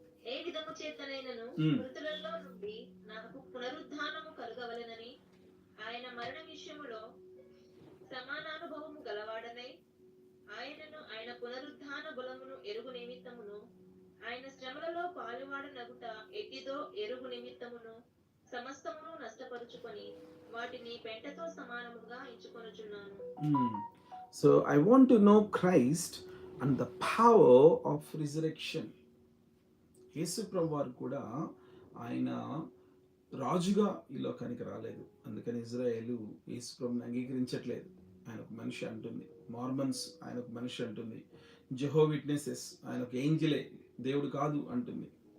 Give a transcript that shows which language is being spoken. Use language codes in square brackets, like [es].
[te] ఏ విధము చేతనైనను మృతులలో నుండి నాకు పునరుద్ధానము కలుగవలెనని ఆయన మరణ విషయములో సమానానుభవము గలవాడనై ఆయనను ఆయన పునరుద్ధాన బలమును ఎరుగు నిమిత్తమును ఆయన శ్రమలలో పాలువాడనగుట ఎట్టిదో ఎరుగు నిమిత్తమును సమస్తమును నష్టపరుచుకొని వాటిని పెంటతో సమానముగా ఎంచుకొనుచున్నాను. [en] So I want to know Christ and the power of resurrection. [te] యేసు ప్రభు వారు కూడా ఆయన రాజుగా ఈ లోకానికి రాలేదు. అందుకని ఇజ్రాయేలు యేసు ప్రభుని అంగీకరించట్లేదు. ఆయన ఒక మనిషి అంటుంది. మార్మన్స్ ఆయన ఒక మనిషి అంటుంది. జెహోవా విట్నెసెస్ ఆయన ఒక ఏంజలే, దేవుడు కాదు అంటుంది.